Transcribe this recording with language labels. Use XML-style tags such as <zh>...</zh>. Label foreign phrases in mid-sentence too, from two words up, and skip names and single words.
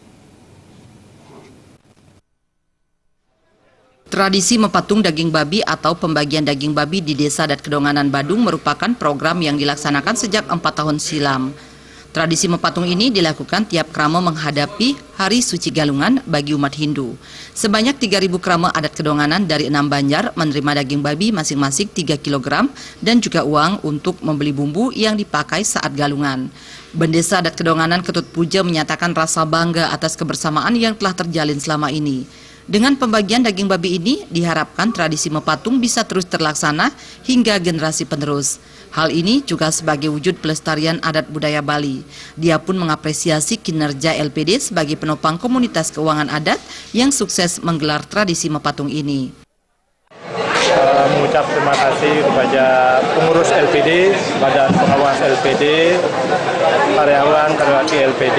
<id>Tradisi mepatung daging babi atau pembagian daging babi di Desa Adat Kedonganan Badung merupakan program yang dilaksanakan sejak 4 tahun silam. Tradisi mepatung ini dilakukan tiap krama menghadapi Hari Suci Galungan bagi umat Hindu. Sebanyak 3.000 krama adat Kedonganan dari 6 banjar menerima daging babi masing-masing 3 kg dan juga uang untuk membeli bumbu yang dipakai saat galungan. Bendesa Adat Kedonganan Ketut Puja menyatakan rasa bangga atas kebersamaan yang telah terjalin selama ini. Dengan pembagian daging babi ini, diharapkan tradisi mepatung bisa terus terlaksana hingga generasi penerus. Hal ini juga sebagai wujud pelestarian adat budaya Bali. Dia pun mengapresiasi kinerja LPD sebagai penopang komunitas keuangan adat yang sukses menggelar tradisi mepatung ini. Mengucap terima kasih kepada pengurus LPD, Badan Pengawas LPD, karyawan-karyawati LPD.</id>